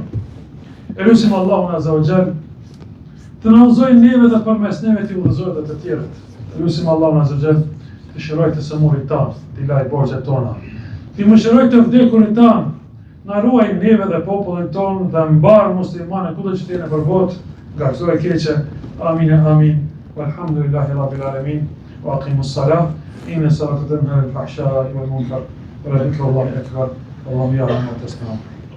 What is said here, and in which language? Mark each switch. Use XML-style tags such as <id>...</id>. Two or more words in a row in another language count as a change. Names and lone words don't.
<sq>Elusim Allahun</sq> <ar>عز وجل</ar> <sq>të na udhëzojë neve dhe përmes neve të udhëzojë dhe të tjerët. Elusim Allahun</sq> <ar>عز وجل</ar> <sq>të shëroj të sëmurit tanë, të laj borxhet tona. Ti më shëroj të vdekurit tanë, na ruaj neve dhe popullin tonë dhe mbar muslimane kudo që t'jene për botë nga këto e keqe. Amin e amin.</sq> <ar>والحمد لله رب العالمين. وأقيموا الصلاة. إن الصلاة تنهى عن الفحشاء والمنكر. ولذكر الله أكبر. والله يعلم ما تصنعون.</ar>